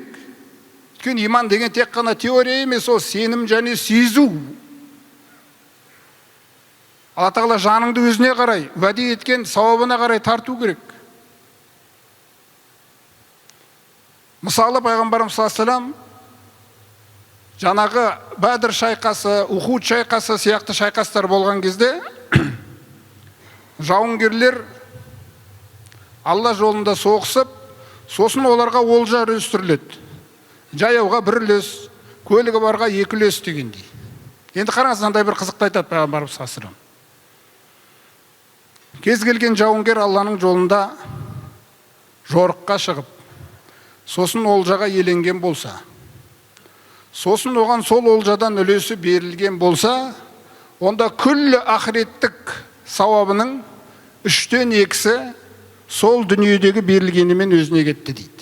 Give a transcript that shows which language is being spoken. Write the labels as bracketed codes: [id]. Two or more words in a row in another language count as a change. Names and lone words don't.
[kk] Өйткені иман деген тек қана теория емес, ол сенім және сезу. Алла тағала жаныңды өзіне қарай, уәде еткен сауабына қарай тарту керек. Мысалы пайғамбарымыз [ar] صلى الله عليه وسلم [kk] жаңағы Бәдір шайқасы, Ухуд шайқасы сияқты шайқастар болған кезде жауынгерлер Алла жолында соғысып, сосын оларға олжа үлестіріледі. Жаяуға бір үлес, көлігі барға екі үлес дегендей. Енді қараңыз, мынандай бір қызықты айтады пайғамбарымыз [ar] صلى الله عليه وسلم. [kk] Кез келген жауынгер Алланың жолында жорыққа шығып, сосын олжаға еленген болса, сосын оған сол олжадан үлесі берілген болса, онда күллі ақыреттік сауабының 3-тен 2-сі сол дүниедегі берілгенімен өзіне кетті дейді.